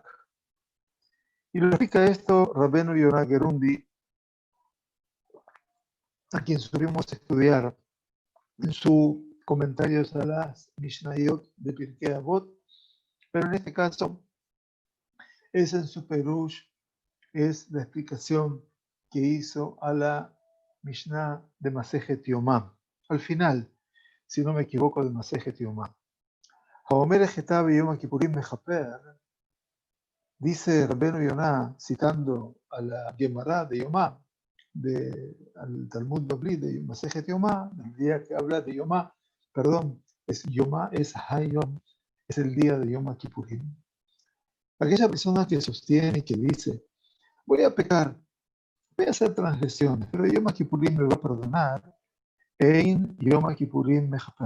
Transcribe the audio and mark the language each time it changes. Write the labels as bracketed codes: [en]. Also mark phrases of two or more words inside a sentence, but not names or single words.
[es] Y lo explica esto Rabbeinu Yonah Gerundi, a quien supimos estudiar en su comentarios a las Mishnayot de Pirkei Avot, pero en este caso es en su Perush, es la explicación que hizo a la Mishnah de Masejet Yomá. Al final, si no me equivoco, de Masejet Yomá. [he] האומר אחטא ויום הכיפורים מכפר, dice Rabbeinu Yonah, [es] citando a la Gemara de Yomá, al Talmud Babli de Masejet Yomá, el día que habla de Yomá, perdón, es Yomá, es Hayom, es el día de Yom Kippurim. Aquella persona que sostiene y que dice, voy a pecar, voy a hacer transgresiones, pero Yom Kippurim me va a perdonar, [he] אין יום הכיפורים מכפר.